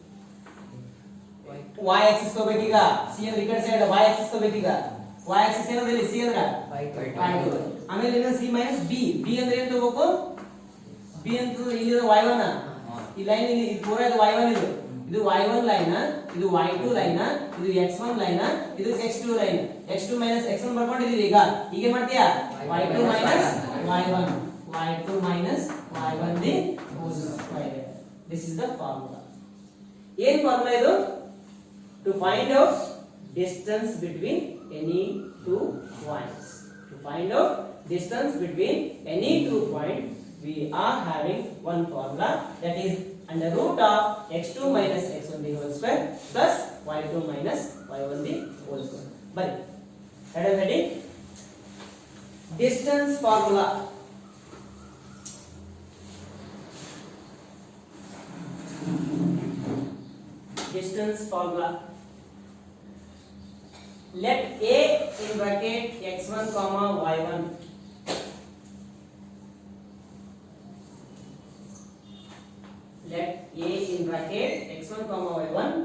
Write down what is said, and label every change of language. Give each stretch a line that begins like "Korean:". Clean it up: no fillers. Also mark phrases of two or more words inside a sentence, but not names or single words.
English: y axis
Kannada: ತಗೋಬೇಕೀಗ c ಅಂದ್ರೆ ಈ ಕಡೆ ಸೈಡ್
English: y axis
Kannada: ತಗೋಬೇಕೀಗ
English: y axis
Kannada: ಏನದ ಇಲ್ಲಿ c ಅಂದ್ರೆ ಆಮೇಲೆ ಇನ್ನ
English: c minus b
Kannada: b ಅಂದ್ರೆ ಏನು ತಗೋಬೇಕು b ಅಂತ ಇಲ್ಲಿ y1 ಈ ಲೈನ್ ಇಲ್ಲಿ ಪೂರಾ ಇದು y1 ಇದು y1 ಲೈನ್ ಇದು y2 ಲೈನ್ ಇದು x1 ಲೈನ್ ಇದು x2 ಲೈನ್
English: x2 minus x1
Kannada: ಬರ್ಕೊಂಡಿದೀವಿ ಈಗ ಈಗ ಏನ್ ಮಾಡ್ತೀಯಾ
English: y2 minus y1 y2 minus y1
Kannada: ದಿ
English: whole square this is the formula
Kannada: ಏನ್ ಫಾರ್ಮುಲಾ ಇದು
English: to find out distance between any two points to find out distance between any two point we are having one formula that is under root of x2 minus x1 the whole square plus y2 minus y1 the whole square. But ready? Distance formula. Distance formula. Let a in bracket x1 comma y1 let a in bracket x1 comma y1